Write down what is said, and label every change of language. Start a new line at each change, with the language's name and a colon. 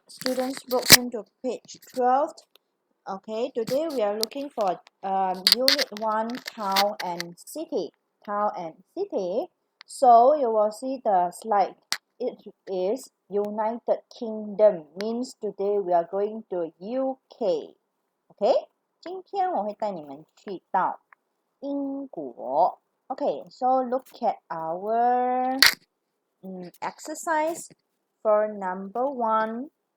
English: Students book, turn to page 12. Okay, today we are looking for Unit 1, Town and City. Town and City. So you will see the slide. It is United Kingdom. Means today we are going to UK.
Chinese: Okay, 今天我会带你们去到英国。
English: Okay, so look at our exercise for number 1.